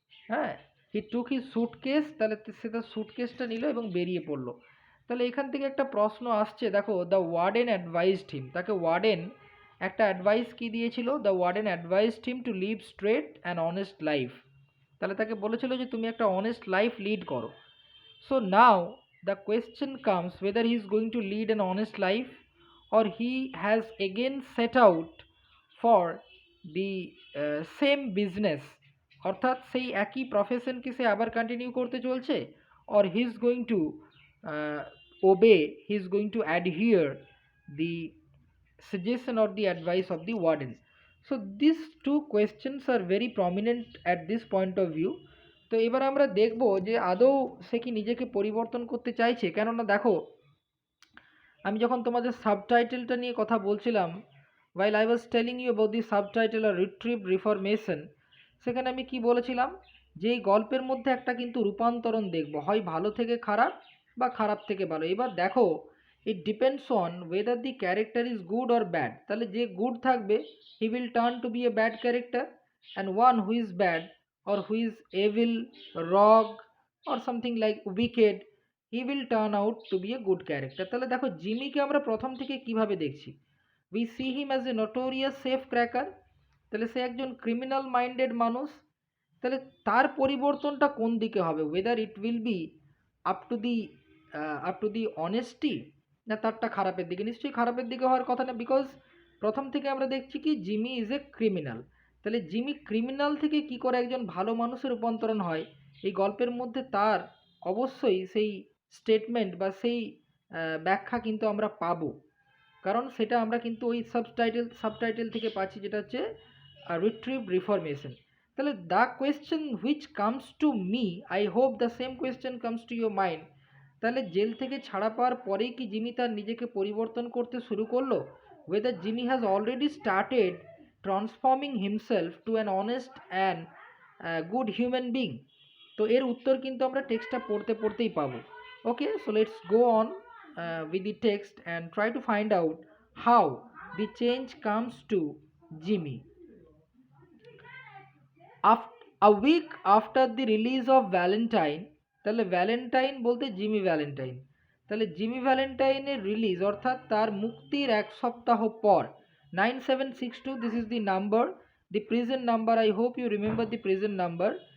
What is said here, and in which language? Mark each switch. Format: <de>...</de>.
<bn>হ্যাঁ,</bn> <en>he took his suitcase,</en> <bn>তাহলে সে তার সুটকেসটা নিল এবং বেরিয়ে পড়লো। তাহলে এখান থেকে একটা প্রশ্ন আসছে, দেখো</bn> <en>the warden advised him,</en> <bn>তাকে ওয়ার্ডেন একটা অ্যাডভাইস কি দিয়েছিল?</bn> <en>the warden advised him to live straight and honest life,</en> <bn>তাহলে তাকে বলেছিল যে তুমি একটা অনেস্ট লাইফ লিড করো।</bn> <en>So now the question comes whether he is going to lead an honest life or he has again set out for the same business,</en> <bn>অর্থাৎ সেই একই প্রফেশনকে সে আবার কন্টিনিউ করতে চলছে,</bn> <en>or he is going to obey, he is going to adhere the suggestion or the advice of the warden. So these two questions are very prominent at this point of view.</en> <bn>তো এবার আমরা দেখব যে আদৌ সে কি নিজেকে পরিবর্তন করতে চাইছে। কেননা দেখো, আমি যখন তোমাদের সাবটাইটেলটা নিয়ে কথা বলছিলাম,</bn> <en>while I was telling you about the subtitle or retrieve reformation,</en> <bn>সেখানে আমি কি বলেছিলাম, যে এই গল্পের মধ্যে একটা কিন্তু রূপান্তরণ দেখব, হয় ভালো থেকে খারাপ বা খারাপ থেকে ভালো। এবার দেখো,</bn> <en>It depends on whether the character is good or bad.</en> <bn>তাহলে যে গুড থাকবে</bn> <en>He will turn to be a bad character, and one who is bad or who is evil, rogue or something like wicked, he will turn out to be a good character.</en> <bn>তাহলে দেখো জিমিকে আমরা প্রথম থেকে কিভাবে দেখছি,</bn> <en>we see him as a notorious safe cracker,</en> <bn>তাহলে সে একজন criminal minded মানুষ। তাহলে তার পরিবর্তনটা কোন দিকে হবে,</bn> <en>whether it will be up to the honesty,</en> <bn>না তারটা খারাপের দিকে? নিশ্চয়ই খারাপের দিকে হওয়ার কথা না, বিকজ প্রথম থেকে আমরা দেখছি কি জিমি</bn> <en>Is a criminal.</en> <bn>তাহলে জিমি ক্রিমিনাল থেকে কি করে একজন ভালো মানুষের রূপান্তরণ হয়, এই গল্পের মধ্যে তার অবশ্যই সেই স্টেটমেন্ট বা সেই ব্যাখ্যা কিন্তু আমরা পাবো। কারণ সেটা আমরা কিন্তু ওই সাবটাইটেল থেকে পাচ্ছি, যেটা হচ্ছে</bn> <en>retrieved reformation. তাহলে the question which comes to me, I hope the same question comes to your mind,</en> <bn>তাহলে জেল থেকে ছাড়া পাওয়ার পরেই কি জিমি তার নিজেকে পরিবর্তন করতে শুরু করলো?</bn> <en>whether Jimmy has already started transforming himself to an honest and good human being?</en> <bn>তো এর উত্তর কিন্তু আমরা টেক্সটটা পড়তে পড়তেই পাবো।</bn> <en>Okay, so let's go on with the text and try to find out how the change comes to Jimmy. A week after the release of Valentine,</en> <bn>তাহলে ভ্যালেন্টাইন বলতে জিমি ভ্যালেন্টাইন, তাহলে জিমি ভ্যালেন্টাইনের রিলিজ অর্থাৎ তার মুক্তির এক সপ্তাহ পর,</bn> <en>9762, this is the number, the prison number, I hope you remember the prison number.</en>